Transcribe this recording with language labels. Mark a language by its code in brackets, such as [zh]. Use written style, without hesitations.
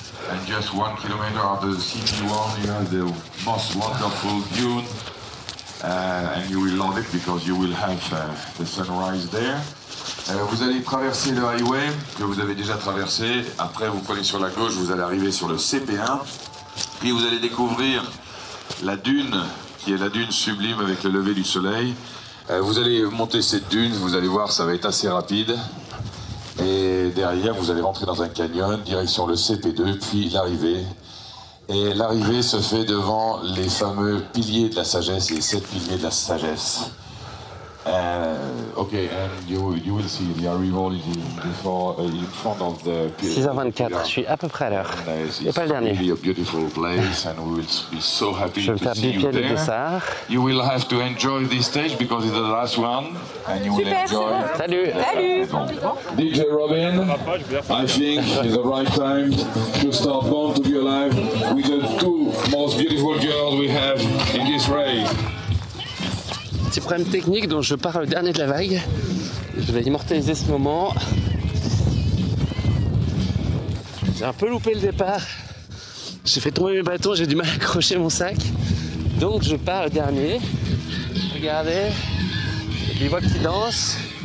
[en] And just 1 kilometer of the CP1, you have the most wonderful dune, and you will love it because you will have the sunrise there. [fr] Vous allez traverser le highway que vous avez déjà traversé. Après, vous prenez sur la gauche, vous allez arriver sur le CP1. Puis vous allez découvrir la dune, qui est la dune sublime avec le lever du soleil. Vous allez monter cette dune, vous allez voir, ça va être assez rapide. Et derrière, vous allez rentrer dans un canyon, direction le CP2, puis l'arrivée. Et l'arrivée se fait devant les fameux piliers de la sagesse, les 7 piliers de la sagesse. [en] Okay, and you will see the arrival before in front of the [fr] 6h24, je suis à peu près à l'heure. Et pas le dernier. [en] Really a beautiful place and we will be so happy [fr] Je vais me [en] to [fr] faire [en] see you [fr] biper le [en] there. [fr] dessert. [en] You will have to enjoy this stage because it's the last one and you will enjoy. [fr] Salut. [en] DJ Robin, I think it's the right time to start Born to Be Alive with the 2 most beautiful girls we have in this race. [fr] Petit problème technique dont je pars le dernier de la vague. Je vais immortaliser ce moment. J'ai un peu loupé le départ. J'ai fait tomber mes bâtons, j'ai du mal à accrocher mon sac. Donc je pars le dernier. Regardez, le bivouac qui danse.